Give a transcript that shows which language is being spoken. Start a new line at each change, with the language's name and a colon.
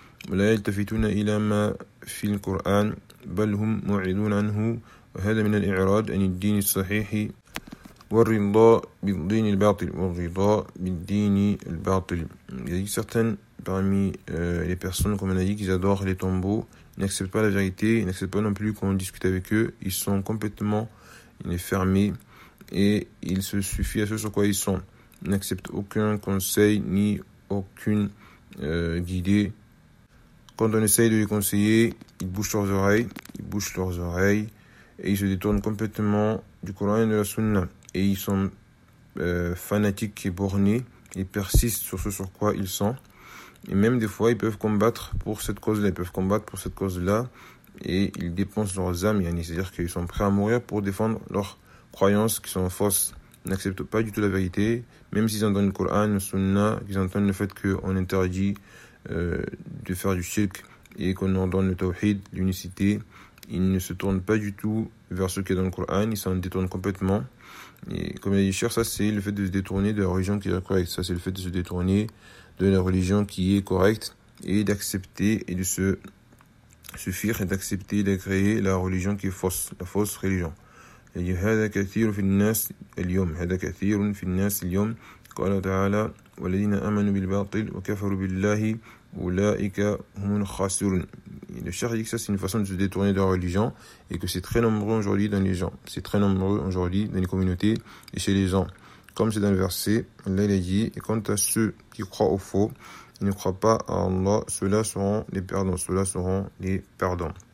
Arabic: ولا يلتفتون إلى ما في القرآن بل هم معرضون عنه وهذا من الإعراض عن الدين الصحيح والرضا بالدين الباطل
French: Parmi les personnes, comme on a dit, qu'ils adorent les tombeaux, ils n'acceptent pas la vérité, ils n'acceptent pas non plus qu'on discute avec eux, ils sont complètement fermés et ils se suffisent à ce sur quoi ils sont. Ils n'acceptent aucun conseil ni aucune guidée. Quand on essaye de les conseiller, ils bouchent leurs oreilles et ils se détournent complètement du Coran et de la Sunna. Et ils sont fanatiques et bornés et persistent sur ce sur quoi ils sont. Et même des fois, ils peuvent combattre pour cette cause-là, et ils dépensent leurs âmes, c'est-à-dire qu'ils sont prêts à mourir pour défendre leurs croyances qui sont fausses. Ils n'acceptent pas du tout la vérité, même s'ils entendent le Coran, le Sunna, qu'ils entendent le fait qu'on interdit de faire du shirk et qu'on ordonne le tawhid, l'unicité. Ils ne se tournent pas du tout vers ce qui est dans le Coran, ils s'en détournent complètement. Et comme il a dit, cher, ça c'est le fait de se détourner de la religion qui est correcte. Ça c'est le fait de se détourner de la religion qui est correcte et d'accepter et de se suffire et d'accepter d'agréer la religion qui est fausse, la fausse religion. Il dit,
Arabic: هذا كثير في الناس اليوم. قال تعالى, والذين آمنوا بالباطل وكفروا بالله أولئك هم الخاسرون.
French: Le cher dit que ça c'est une façon de se détourner de la religion et que c'est très nombreux aujourd'hui dans les gens. C'est très nombreux aujourd'hui dans les communautés et chez les gens. Comme c'est dans le verset, là il a dit, et quant à ceux qui croient au faux, ils ne croient pas à Allah, ceux-là seront les perdants.